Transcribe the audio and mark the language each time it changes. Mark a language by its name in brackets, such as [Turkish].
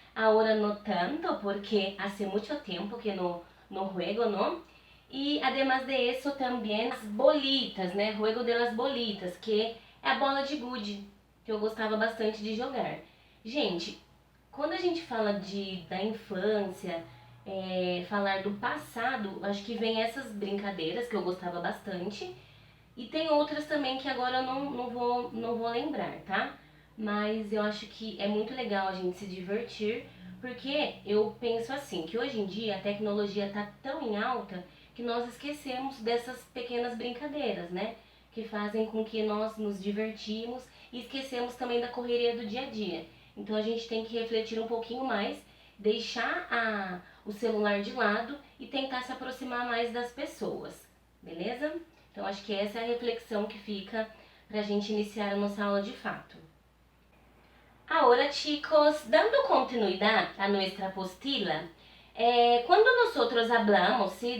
[Spanish] Ahora no tanto, porque hace mucho tiempo que no juego, ¿no? [Portuguese] E además de isso também as bolitas, né? [Spanish] Juego de las bolitas, [Portuguese] que é a bola de gude, que eu gostava bastante de jogar. Gente, quando a gente fala da infância, falar do passado, acho que vem essas brincadeiras que eu gostava bastante. E tem outras também que agora eu não vou lembrar, tá? Mas eu acho que é muito legal a gente se divertir, porque eu penso assim, que hoje em dia a tecnologia tá tão em alta que nós esquecemos dessas pequenas brincadeiras, né? que fazem com que nós nos divertimos e esquecemos também da correria do dia a dia. Então a gente tem que refletir um pouquinho mais, deixar o celular de lado e tentar se aproximar mais das pessoas, beleza? Então acho que essa é a reflexão que fica para a gente iniciar a nossa aula de fato. [Spanish] Ahora, chicos, dando continuidad a nuestra apostila, cuando nosotros hablamos, ¿sí?